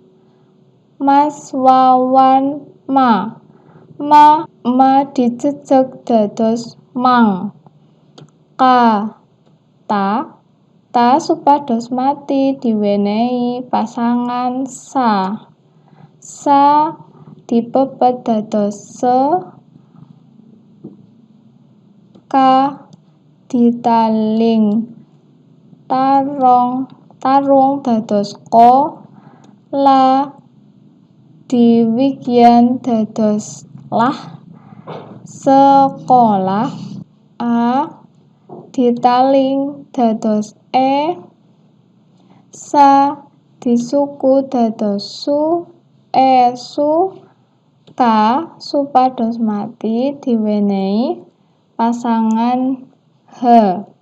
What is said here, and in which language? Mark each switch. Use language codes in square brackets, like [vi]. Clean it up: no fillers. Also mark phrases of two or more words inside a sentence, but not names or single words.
[jv] Mas wawan ma dijejeg dados mang. Ka ta supados mati diwenehi pasangan sa. Sa dipepet dados se. ka ditaling tarung dados ko, la diwigyan dados lah, sekolah, a ditaling dados sa disuku dados su, su, ka supados mati diwenehi pasangan he.